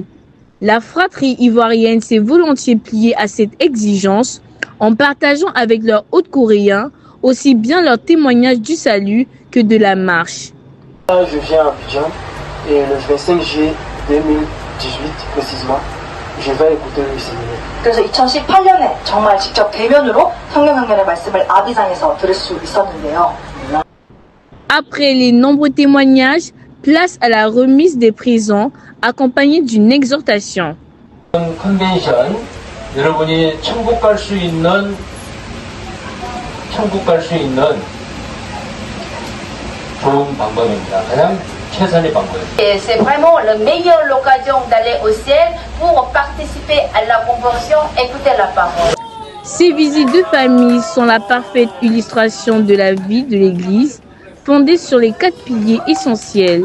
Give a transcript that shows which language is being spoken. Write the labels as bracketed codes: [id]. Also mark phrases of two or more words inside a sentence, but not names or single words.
[fr] La fratrie ivoirienne s'est volontiers pliée à cette exigence en partageant avec leurs hôtes coréens aussi bien leur témoignage du salut que de la marche. Je viens à Abidjan et le 25 juillet 2018 précisément, je vais écouter le séminaire. [ko] 그래서 2018년에 정말 직접 대면으로 성령 강연의 말씀을 아비장에서 들을 수 있었는데요. [fr] Après les nombreux témoignages, place à la remise des présents accompagnée d'une exhortation. [ko] 컨벤션, 여러분이 천국 갈 수 있는 좋은 방법입니다. 가장 최선의 방법입니다. [fr] Et c'est vraiment la meilleure occasion d'aller au ciel pour participer à la conversion, écouter la parole. Ces visites de famille sont la parfaite illustration de la vie de l'Église, fondée sur les 4 piliers essentiels.